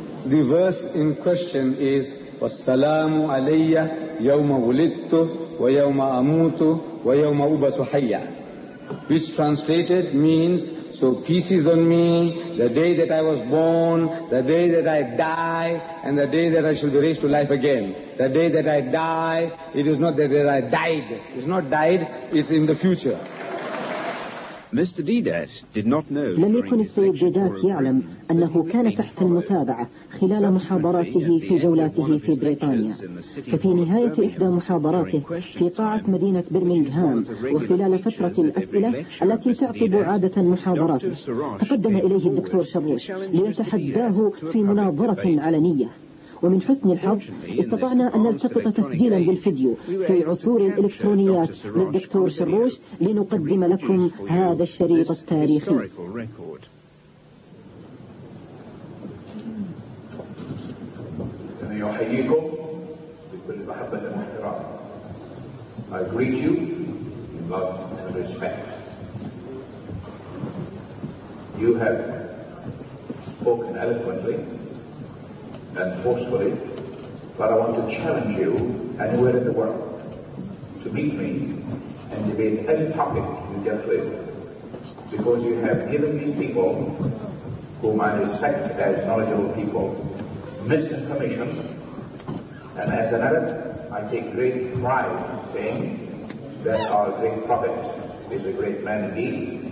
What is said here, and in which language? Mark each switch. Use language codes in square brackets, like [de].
[en] The verse in question is [ar] وَالسَّلَامُ عَلَيَّ يَوْمَ وُلِدْتُ وَيَوْمَ أَمُوتُ وَيَوْمَ أُبْعَثُ حَيًّا, [en] which translated means, so peace is on me, the day that I was born, the day that I die, and the day that I shall be raised to life again. The day that I die, it is not that I died. It's not died, it's in the future. Mr. Didat did not know. [ar] لم يكن السيد ديدات يعلم أنه كان تحت المتابعة خلال محاضراته في جولاته في بريطانيا. ففي نهاية إحدى محاضراته في قاعة مدينة برمنغهام وخلال فترة الأسئلة التي تعقب عادة محاضراته، تقدم إليه الدكتور شروش ليتحداه في مناظرة علنية. ومن حسن الحظ استطعنا أن نلتقط تسجيلا بالفيديو في عصور الإلكترونيات للدكتور شروش لنقدم لكم هذا الشريط التاريخي. أنا يحييكم بكل محبة واحترام. [en] I greet you in love and respect. You have spoken eloquently and forcefully, but I want to challenge you anywhere in the world to meet me and debate any topic you dealt with, because you have given these people, whom I respect as knowledgeable people, misinformation, and as an Arab, I take great pride in saying that our great prophet is a great man indeed.